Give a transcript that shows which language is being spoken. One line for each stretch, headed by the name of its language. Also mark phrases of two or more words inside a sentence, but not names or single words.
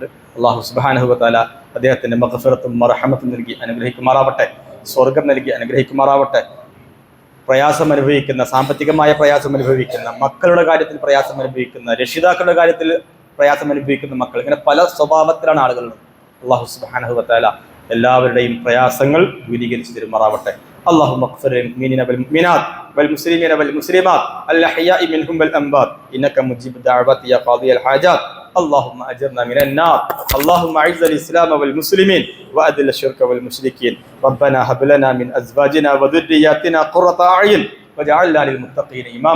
Arabic: الله سبحانه وتعالى
Malayalam: അദ്ദേഹത്തിന് മഗ്ഫിറത്തും റഹ്മത്തും നൽകി അനുഗ്രഹിക്കുമാറാവട്ടെ, സ്വർഗം നൽകി അനുഗ്രഹിക്കുമാറാവട്ടെ. പ്രയാസം അനുഭവിക്കുന്ന, സാമ്പത്തികമായ പ്രയാസം അനുഭവിക്കുന്ന, മക്കളുടെ കാര്യത്തിൽ പ്രയാസം അനുഭവിക്കുന്ന, രക്ഷിതാക്കളുടെ കാര്യത്തിൽ പ്രയാസം അനുഭവിക്കുന്ന മക്കൾ, ഇങ്ങനെ പല സ്വഭാവത്തിലാണ് ആളുകളുള്ളത്.
Arabic: الله سبحانه وتعالى
Malayalam: എല്ലാവരുടെയും പ്രയാസങ്ങൾ ദൂരീകരിച്ചു തരുമാറാവട്ടെ.
Arabic: اللهم اغفر للمؤمنين والمؤمنات والمسلمين والمسلمات الأحياء منهم والأموات إنك مجيب الدعوات يا قاضي الحاجات. اللهم أجرنا من النار. اللهم أعز الإسلام والمسلمين وأذل الشرك والمشركين. ربنا هب لنا من أزواجنا وذرياتنا قرة أعين واجعلنا للمتقين إماما.